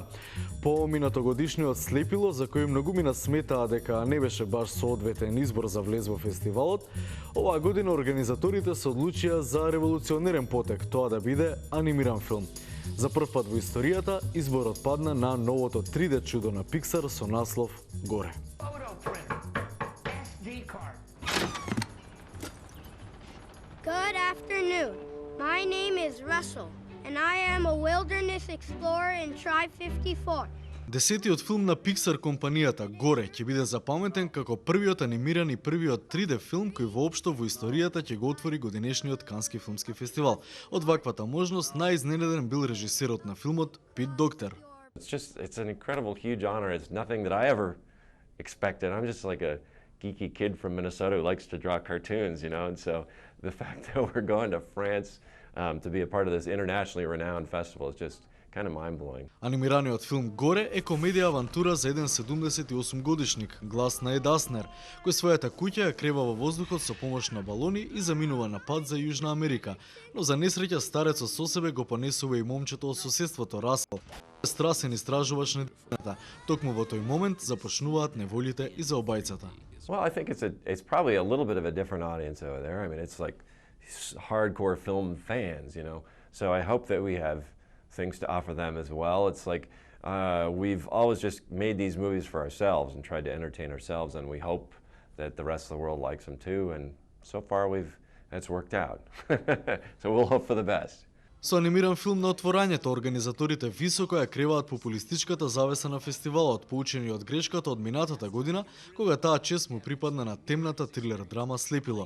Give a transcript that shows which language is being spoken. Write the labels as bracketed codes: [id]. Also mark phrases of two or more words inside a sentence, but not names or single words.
[mk] По минатогодишниот Слепило, за кој многумина сметаа дека не беше баш соодветен избор за влез во фестивалот, оваа година организаторите се одлучија за револуционерен потек, тоа да биде анимиран филм. За прв пат во историјата, изборот падна на новото 3D чудо на Пиксар со наслов Горе. [en] Good afternoon. My name is Russell, and I am a wilderness explorer in Tribe 54. [mk] Десетиот филм на Pixar компанијата Горе ќе биде запаметен како првиот анимиран и првиот 3D филм кој воопшто во историјата ќе го отвори годинешниот Кански филмски фестивал. Од ваквата можност најизненаден бил режисерот на филмот Пит Доктер. [en] It's an incredible, huge honor. It's nothing that I ever expected. I'm just like a geeky kid from Minnesota who likes to draw cartoons, you know, and so the fact that we're going to France to be a part of this internationally renowned festival is just kind of mind-blowing. [mk] Анимираниот филм Горе е комедија-авантура за еден 78 годишник, глас на Ед Аснер, кој својата куќа ја крева во воздухот со помош на балони и заминува на пат за Јужна Америка, но за несреќа старецот со себе го понесува и момчето од соседството Расел. Страсен истражувач на децата. Токму во тој момент започнуваат неволите и за обајцата. [en] Well, I think it's probably a little bit of a different audience over there. I mean, it's like hardcore film fans, you know. So I hope that we have things to offer them as well. It's like we've always just made these movies for ourselves and tried to entertain ourselves, and we hope that the rest of the world likes them too. And so far, it's worked out. So we'll hope for the best. [mk] Со анимиран филм на отворањето, организаторите високо ја креваат популистичката завеса на фестивалот, поучени од грешката од минатата година, кога таа чест му припадна на темната трилер драма Слепило.